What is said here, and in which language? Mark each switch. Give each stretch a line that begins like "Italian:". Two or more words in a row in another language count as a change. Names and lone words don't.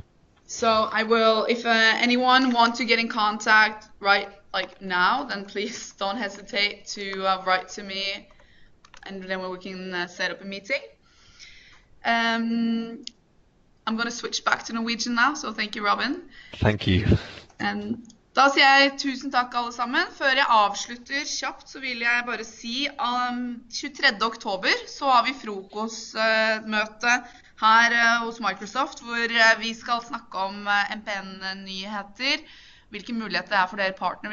English: So I will, if anyone wants to get in contact right like now, then please don't hesitate to write to me, and then we can set up a meeting. I'm going to switch back to Norwegian now, so thank you, Robin. Thank you.
Norwegian: Da sier jeg tusen takk alle sammen. Før jeg avslutter kjapt, så vil jeg bare si 23. oktober så har vi frokostmøte her hos Microsoft, hvor vi skal snakke om MPN-nyheter, hvilke muligheter det for dere partnere.